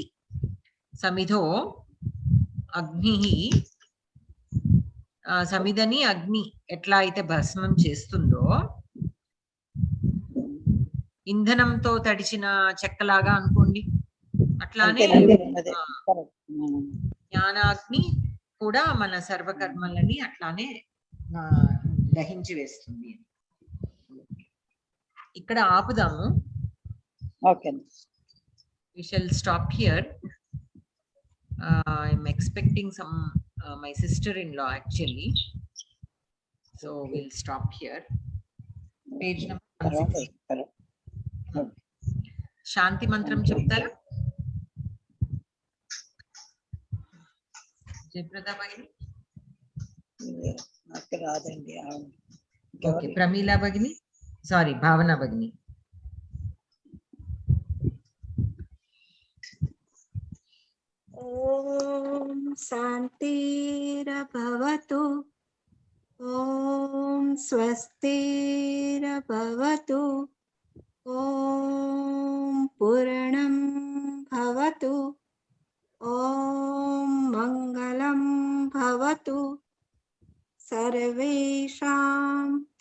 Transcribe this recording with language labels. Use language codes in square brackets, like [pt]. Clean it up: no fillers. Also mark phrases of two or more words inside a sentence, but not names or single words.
[sa] సమిధో అగ్నిః, [te] సమిదని అగ్ని ఎట్లా అయితే భస్మం చేస్తుందో, ఇంధనంతో తడిచిన చెక్కలాగా అనుకోండి, అట్లానే జ్ఞానాగ్ని కూడా మన సర్వకర్మలని అట్లానే దహించి వేస్తుంది. ఇక్కడ ఆపుదాము. ఓకే, [en] we shall stop here. I'm expecting my sister-in-law actually, so we'll stop here. Page number Karomi, [te] 160. Shanti mantram చెప్తారా? జయప్రద భగిని. నాకు రాదండి. ఓకే, ప్రమీల భగిని, సారీ భావన భగిని. [sa] ఓం శాంతిరభవతు, ఓం స్వస్తిరభవతు, ఓం పూర్ణం భవతు, ఓం మంగళం భవతు సర్వేషాం.